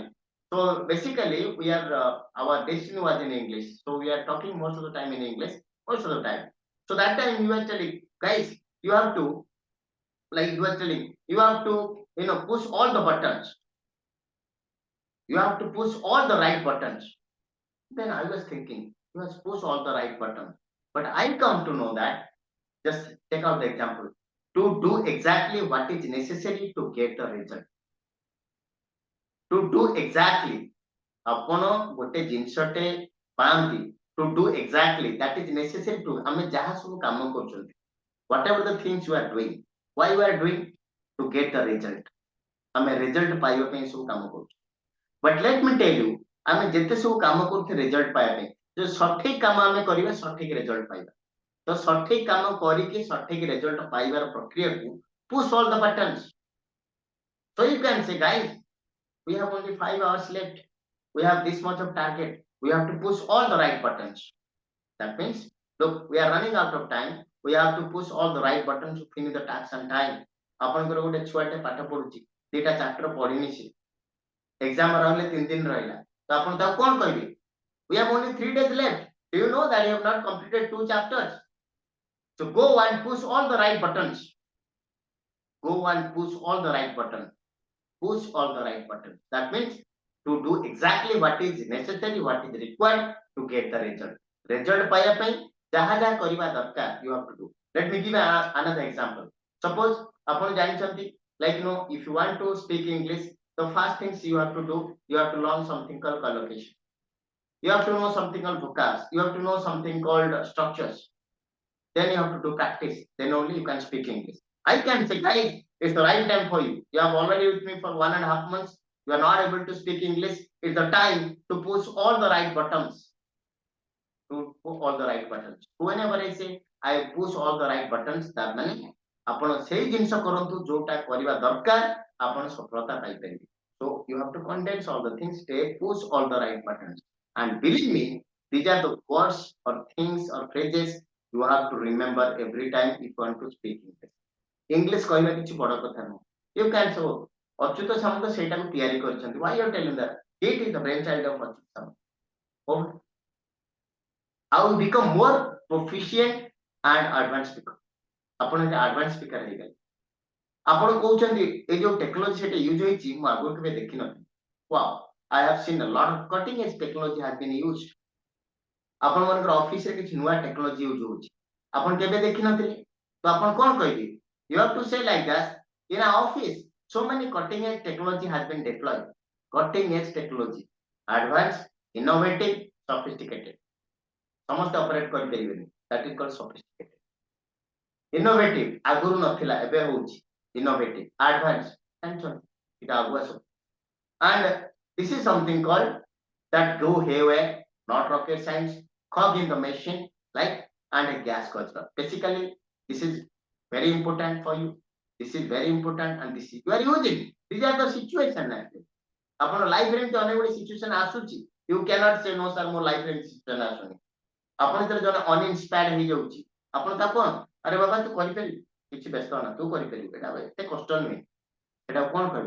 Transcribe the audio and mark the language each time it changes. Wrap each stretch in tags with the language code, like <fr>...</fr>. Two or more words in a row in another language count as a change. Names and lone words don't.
<en>so basically we are our destiny was in English so we are talking most of the time in English most of the time so that time you were telling guys you have to like you were telling you have to push all the buttons you have to push all the right buttons then I was thinking you must push all the right buttons but I come to know that just take out the example to do exactly what is necessary to get the result to do exactly</en> <or>ଆପଣ ଗୋଟେ ଜିନିଷଟେ ପାଆନ୍ତି</or> <en>to do exactly that is necessary to</en> <or>ଆମେ ଯାହା ସବୁ କାମ କରୁଛନ୍ତି</or> <en>whatever the things you are doing why you are doing to get the result</en> <or>ଆମେ result ପାଇବା ପାଇଁ ସବୁ କାମ କରୁଛୁ</or> <en>but let me tell you</en> <or>ଆମେ ଯେତେ ସବୁ କାମ କରୁଛେ result ପାଇବା ପାଇଁ ଯଦି ସଠିକ କାମ ଆମେ କରିବା ସଠିକ result ପାଇବା ତ ସଠିକ କାମ କରିକି ସଠିକ result ପାଇବାର ପ୍ରକ୍ରିୟାକୁ</or> <en>push all the buttons so you can say guys we have only 5 hours left we have this much of target we have to push all the right buttons that means look we are running out of time we have to push all the right buttons to finish the task on time</en> <or>ଆପଣଙ୍କର ଗୋଟେ ଛୁଆଟେ ପାଠ ପଢୁଛି ଦିଟା ଚାପ୍ଟର ପଢିନି ସେ ଏକ୍ସାମ ରହିଲେ 3 ଦିନ ରହିଲା ତ ଆପଣ ତାକୁ କଣ କହିବେ</or> <en>we have only 3 days left do you know that you have not completed 2 chapters so go and push all the right buttons go and push all the right buttons push all the right buttons that means to do exactly what is necessary what is required to get the result</en> <or>ପାଇବା ପାଇଁ ଯାହା ଯାହା କରିବା ଦରକାର</or> <en>you have to do let me give another example suppose</en> <or>ଆପଣ ଜାଣିଛନ୍ତି</or> <en>like if you want to speak English the first things you have to do you have to learn something called collocation you have to know something called vocabs you have to know something called structures then you have to do practice then only you can speak English I can say guys it's the right time for you you have already with me for 1.5 months you are not able to speak English it's the time to push all the right buttons to push all the right buttons whenever I say I push all the right buttons that means</en> <or>ଆପଣ ସେଇ ଜିନିଷ କରନ୍ତୁ ଯୋଉଟା କରିବା ଦରକାର ଆପଣ ସଫଳତା ପାଇପାରିବେ</or> <en>so you have to condense all the things take push all the right buttons and believe me these are the words or things or phrases you have to remember every time if you want to speak English</en> <or>କହିବା କିଛି ବଡ କଥା ନୁହଁ</or> <en>you can so</en> <or>ଅଚ୍ୟୁତ ସାମନ୍ତ ସେଇଟାକୁ ତିଆରି କରିଛନ୍ତି</or> <en>why you are telling that it is the brain child of ଅଚ୍ୟୁତ ସାମନ୍ତ how you become more proficient and advanced speaker</en> <or>ଆପଣ ଏଟା</or> <en>advanced speaker</en> <or>ହେଇଗଲେ ଆପଣ କହୁଛନ୍ତି ଏ ଯୋଉ ଟେକ୍ନୋଲୋଜି ସେଟା ୟୁଜ ହେଇଛି ମୁଁ ଆଗରୁ କେବେ ଦେଖିନଥିଲି</or> <en>wow I have seen a lot of cutting edge technology has been used</en> <or>ଆପଣ ମାନଙ୍କର ଅଫିସରେ କିଛି ନୂଆ ଟେକ୍ନୋଲୋଜି ୟୁଜ ହଉଛି ଆପଣ କେବେ ଦେଖିନଥିଲେ ତ ଆପଣ କଣ କହିବେ</or> <en>you have to say like that in our office so many cutting edge technology has been deployed cutting edge technology advanced innovative sophisticated ସମସ୍ତେ</en> <or>ଅପରେଟ କରିପାରିବେନି</or> <en>that is called sophisticated innovative</en> <or>ଆଗରୁ ନଥିଲା ଏବେ ହଉଛି</or> <en>innovative advanced</en> <or>ଜାଣିଛନ୍ତି ଏଟା ଆଗୁଆ ସବୁ</or> <en>and this is something called that go haywire not rocket science cog in the machine like and a gas culture basically this is very important for you this is very important and this is you are using these are the situation actually</en> <or>ଆପଣ ଲାଇଫ ରେ ଏମିତି ଅନେକ ଗୁଡେ ସିଚୁଏସନ ଆସୁଛି</or> <en>you cannot say no sir</en> <or>ମୋ ଲାଇଫ ରେ ଏମିତି ସିଚୁଏସନ ଆସୁନି ଆପଣ ଯେତେବେଳେ ଜଣେ ଅନଇନ୍ସପାୟାର୍ଡ ହେଇଯାଉଛି ଆପଣ ତାକୁ କଣ ଆରେ ବାବା ତୁ କରିପାରିବୁ କିଛି ବ୍ୟସ୍ତ ନା ତୁ କରିପାରିବୁ ଏଟା ଏତେ କଷ୍ଟ ନୁହେଁ ଏଟା କଣ କହିବେ?</or>